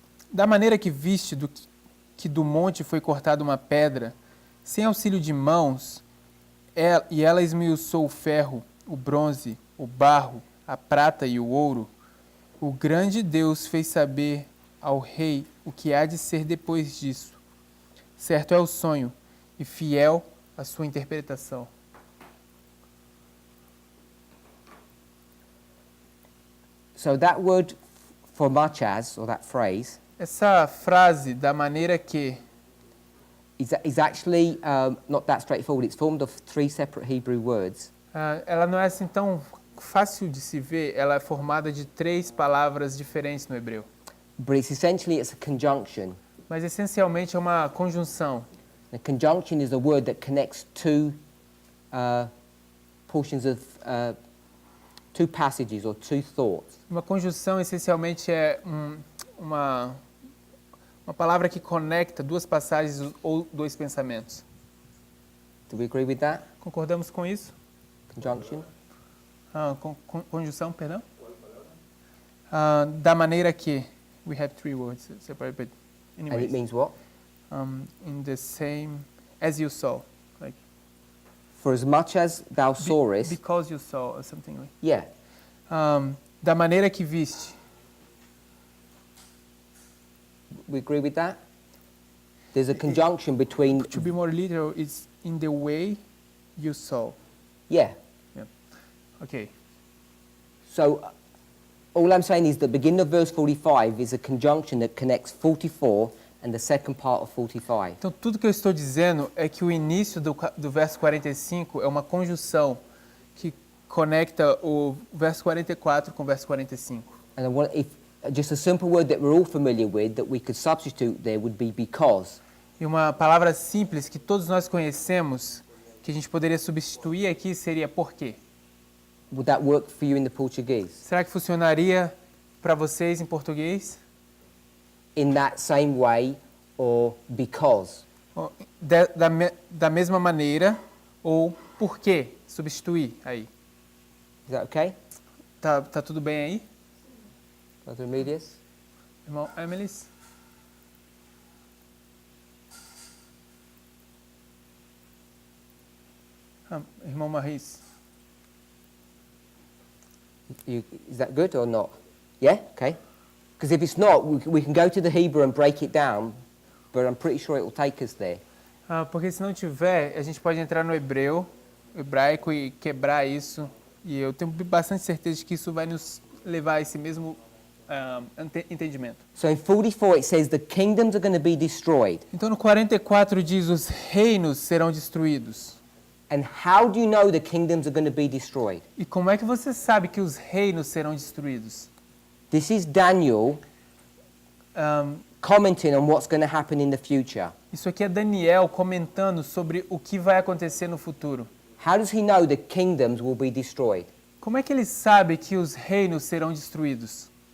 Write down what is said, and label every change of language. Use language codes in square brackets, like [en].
[pt] Da maneira que viste que do monte foi cortada uma pedra, sem auxílio de mãos, e ela esmiuçou o ferro, o bronze, o barro, a prata e o ouro, o grande Deus fez saber ao rei o que há de ser depois disso. Certo é o sonho, e fiel a sua interpretação. [en] So that word for much as, or that phrase, [pt] Essa frase, da maneira que, [en] is actually not that straightforward. It's formed of 3 separate Hebrew words. [pt] ela não é assim tão fácil de se ver, ela é formada de 3 palavras diferentes no hebreu. [en] But it's a conjunction. [pt] Mas essencialmente é uma conjunção. [en] A conjunction is a word that connects two portions of two passages or two thoughts. [pt] Uma conjunção essencialmente é uma palavra que conecta duas passagens ou dois pensamentos. [en] Do we agree with that? [pt] Concordamos com isso? [en] Conjunction? [pt] Conjunção, perdão? Da maneira que. [en] We have three words separate, but And it anyways. means what? In the same, as you saw. Like, For as much as thou sawest, because you saw, or something like. yeah. [pt] Da maneira que viste. [en] We agree with that? There's a conjunction between, To be more literal, it's in the way you saw. yeah. Ok. So all I'm saying is the beginning of verse 45 is a conjunction that connects 44 and the second part of 45. [pt] Então, tudo que eu estou dizendo é que o início do verso 45 é uma conjunção que conecta o verso 44 com o verso 45. [en] And I want, if just a simple word that we're all familiar with that we could substitute there would be because. [pt] E uma palavra simples que todos nós conhecemos, que a gente poderia substituir aqui, seria por quê. [en] Would that work for you in the Portuguese? [pt] Será que funcionaria para vocês em português? [en] In that same way or because? [pt] Da mesma maneira ou por quê? Substituir aí. [en] Is that okay? [pt] Tá tudo bem aí? [en] Brother Emilius? [pt] Irmão Emilis? Irmão Maris? [en] Is that good or not? Yeah? Okay. Because if it's not, we can go to the Hebrew and break it down, but I'm pretty sure it will take us there. [pt] Porque se não tiver, a gente pode entrar no hebraico e quebrar isso. E eu tenho bastante certeza de que isso vai nos levar a esse mesmo entendimento. [en] So in 44 it says the kingdoms are going to be destroyed. [pt] Então no 44 diz os reinos serão destruídos. [en] And how do you know the kingdoms are going to be destroyed? [pt] E como é que você sabe que os reinos serão destruídos? [en] This is Daniel commenting on what's going to happen in the future. [pt] Isso aqui é Daniel comentando sobre o que vai acontecer no futuro. [en] How does he know the kingdoms will be destroyed? [pt] Como é que ele sabe que os reinos serão destruídos?